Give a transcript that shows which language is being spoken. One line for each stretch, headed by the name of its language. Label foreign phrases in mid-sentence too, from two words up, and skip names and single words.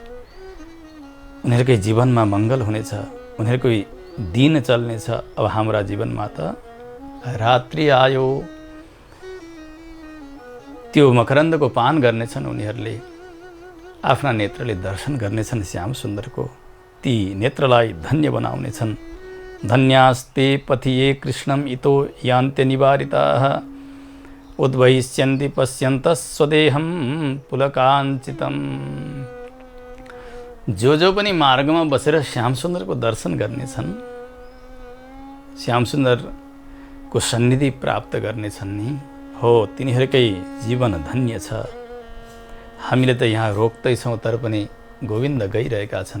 Nepali: उनीहरूकै जीवनमा मङ्गल हुनेछ, उनीहरूकै दिन चल्नेछ। अब हाम्रा जीवनमा त रात्रि आयो, त्यो मकरन्दको पान गर्नेछन् उनीहरूले, आफ्ना नेत्रले दर्शन गर्नेछन् श्याम सुन्दरको, ती नेत्रलाई धन्य बनाउनेछन्।
Sanskrit: धन्यास्ते पथिये कृष्णम इतो यान्त्य निवारिताः उद्वहिष्यन्ति पश्यन्तः स्वदेहं पुलकाञ्चितम।
Nepali: जो पनि मार्गमा बसेर श्याम सुन्दरको दर्शन गर्नेछन्, श्याम सुन्दरको सन्निधि प्राप्त गर्नेछन् नि, हो तिनीहरूकै जीवन धन्य छ। हामीले त यहाँ रोक्दैछौँ, तर पनि गोविन्द गइरहेका छन्।